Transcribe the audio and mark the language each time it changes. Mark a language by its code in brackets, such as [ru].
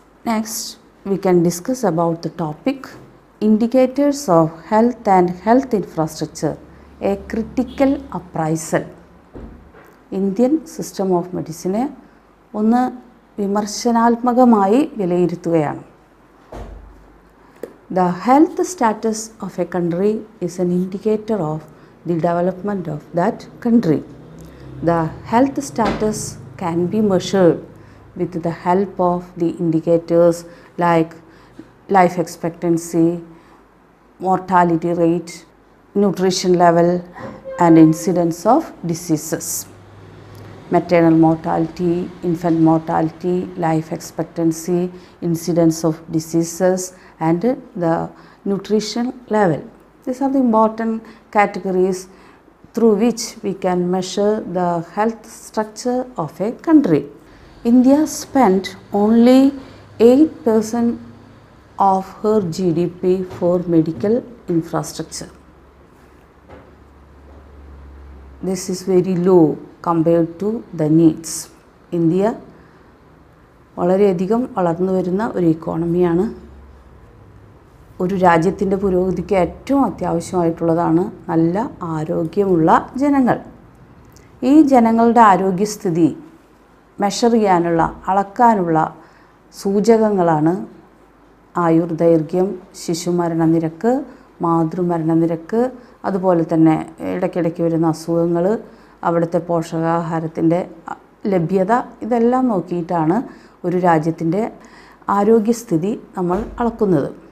[en] Next we can discuss about the topic indicators of health and health infrastructure, a critical appraisal. [ml] Indian system of മെഡിസിനെ ഒന്ന് വിമർശനാത്മകമായി വിലയിരുത്തുകയാണ്. [en] The health status of a country is an indicator of the development of that country. The health status can be measured with the help of the indicators like life expectancy, mortality rate, nutrition level and incidence of diseases. Maternal mortality, infant mortality, life expectancy, incidence of diseases and the nutrition level. These are the important categories through which we can measure the health structure of a country. India spent only 8% of her GDP for medical infrastructure. This is very low compared to the needs. [ml] India വളരെയധികം വളർന്നു വരുന്ന ഒരു ഇക്കോണമിയാണ്. ഒരു രാജ്യത്തിൻ്റെ പുരോഗതിക്ക് ഏറ്റവും അത്യാവശ്യമായിട്ടുള്ളതാണ് നല്ല ആരോഗ്യമുള്ള ജനങ്ങൾ. ഈ ജനങ്ങളുടെ ആരോഗ്യസ്ഥിതി മെഷർ ചെയ്യാനുള്ള, അളക്കാനുള്ള സൂചകങ്ങളാണ് ആയുർദൈർഘ്യം, ശിശുമരണ നിരക്ക്, മാതൃമരണ നിരക്ക്, അതുപോലെ തന്നെ ഇടയ്ക്കിടയ്ക്ക് വരുന്ന അസുഖങ്ങൾ, അവിടുത്തെ പോഷകാഹാരത്തിൻ്റെ ലഭ്യത, ഇതെല്ലാം നോക്കിയിട്ടാണ് ഒരു രാജ്യത്തിൻ്റെ ആരോഗ്യസ്ഥിതി നമ്മൾ അളക്കുന്നത്.